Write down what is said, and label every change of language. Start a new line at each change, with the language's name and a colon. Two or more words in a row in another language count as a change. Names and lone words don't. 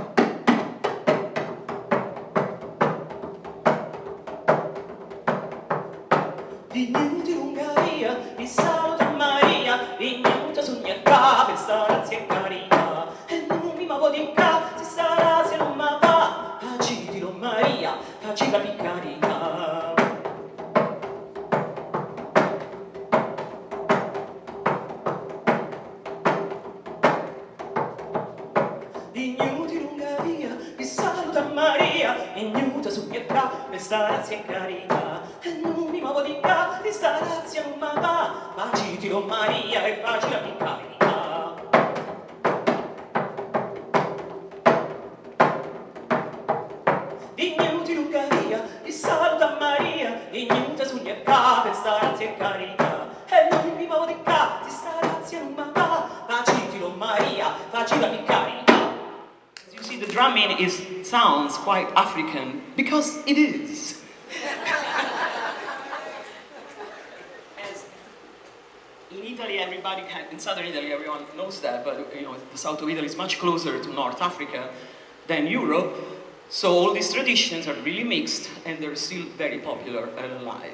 Sicilian: Vignuti lunga via, vi saluta Maria, vignuta sogna ca, per sta razia e carità, e non mi muovo di ca, si sta razia non ma va. Facitilo Maria, facila piccarità. Vignuti lunga via, vi saluta Maria, vignuta su pietà, questa razia e carità, e non mi muovo di ca, questa razia non ma va, facitilo Maria e facila di carità. Vignuti lunga via, vi saluta Maria, vignuta su pietà, questa razia e carità, e non mi muovo di ca, questa razia non ma va, facitilo Maria, facila di carità.
English: You see, the drumming sounds quite African, because it is. As in Italy, in southern Italy, everyone knows that, but you know, the south of Italy is much closer to North Africa than Europe, so all these traditions are really mixed, and they're still very popular and alive.